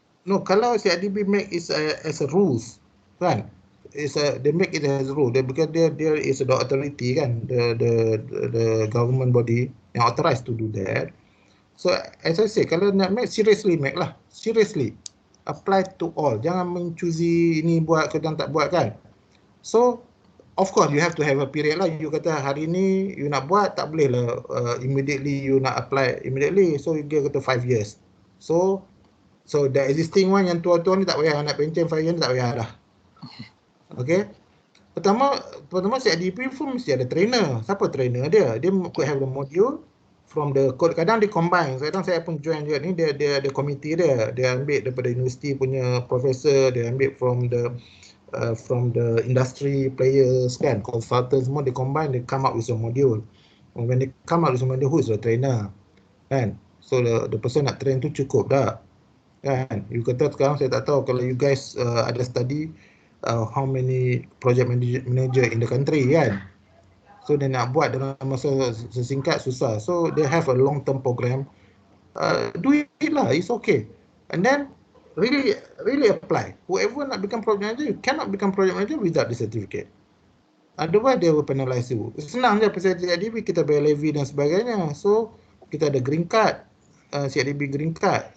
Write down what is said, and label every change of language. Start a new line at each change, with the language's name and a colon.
English: No.
Malay: Kalau CIDB
English: make it as a rules,
Malay: kan?
English: They make it as a rule. Because there is the authority kan, the government body yang authorized to do that. So as I say, kalau nak make, seriously make lah. Seriously. Apply to all.
Malay: Jangan mencuzi ini buat ke dan tak buat kan.
English: So of course you have to have a period lah.
Malay: You kata hari ni you nak buat, tak boleh lah immediately you nak apply immediately. So you kata 5 years.
English: So the existing one
Malay: yang tua-tua ni tak payah nak pencen 5 years tak payah dah. Okay. Pertama CIDP pun mesti ada trainer. Siapa trainer dia? Dia
English: could have the module from the code.
Malay: Kadang dia combine. Kadang saya pun join juga ni, dia ada komiti dia. Dia ambil daripada universiti punya professor, dia ambil
English: from the industry players
Malay: kan, consultants semua, dia combine, dia
English: come up with a module. When they come up with a module, who is the trainer?
Malay: Kan?
English: So the person
Malay: nak train tu cukup dah. Kan?
English: You
Malay: kata sekarang saya tak tahu kalau
English: you guys ada study how many project manager in the country kan.
Malay: So dia nak buat dalam masa sesingkat susah.
English: So they have a long term program. Do it lah, it's okay. And then really apply. Whoever nak become project manager, you cannot become project manager without the certificate. Otherwise they will penalize you.
Malay: Senang je pasal CIDB, kita bayar levy dan sebagainya. So kita ada green card, CIDB green card.